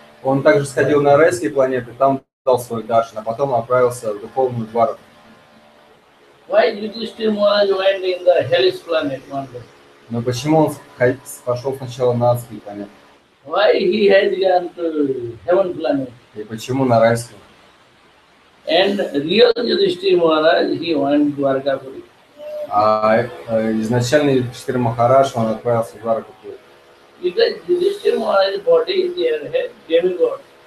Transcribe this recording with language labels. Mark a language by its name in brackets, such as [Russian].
[Russian] Он также сходил на райские планеты, там дал свой даршан, а потом отправился в духовную дварку. [English] Why Yudhishthira Maharaj went in the hellish planet one day? [Russian] Но почему он пошел сначала на адские планеты? [English] Why he has gone to heaven planet? [Russian] И почему на райскую? [English] And real Yudhishthira Maharaj, he went to Dwarkapuri. [Russian] А изначально Юдхиштхира Махарадж, он отправился в Дваркапури. [English] Because Yudhishthira Maharaj's body is there, demigod.